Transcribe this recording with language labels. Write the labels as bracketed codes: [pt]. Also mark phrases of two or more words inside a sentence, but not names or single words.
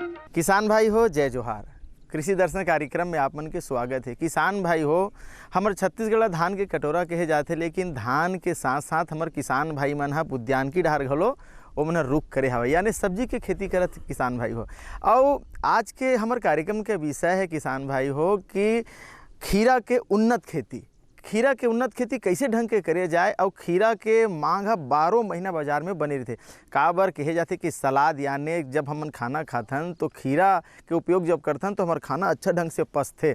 [hne] किसान भाई हो जय जोहार। कृषि दर्शन कार्यक्रम में आप मन के स्वागत है। किसान भाई हो, हमर छत्तीसगढ़ धान के कटोरा कहे जाते, लेकिन धान के साथ साथ हमर किसान भाई मन ह उद्यानिकी डाहर घलो ओमन रुख करे हवे, यानी सब्जी के खेती करत किसान भाई हो। और आज के हमर कार्यक्रम के विषय है किसान भाई हो कि खीरा के उन्नत खेती। खीरा के उन्नत खेती कैसे ढंग के करे जाए और खीरा के मांग 12 महीना बाजार में बने रहते। का बर कहे जाते कि सलाद यानी जब हमन खाना खाथन तो खीरा के उपयोग जब करथन तो हमार खाना अच्छा ढंग से पचथे।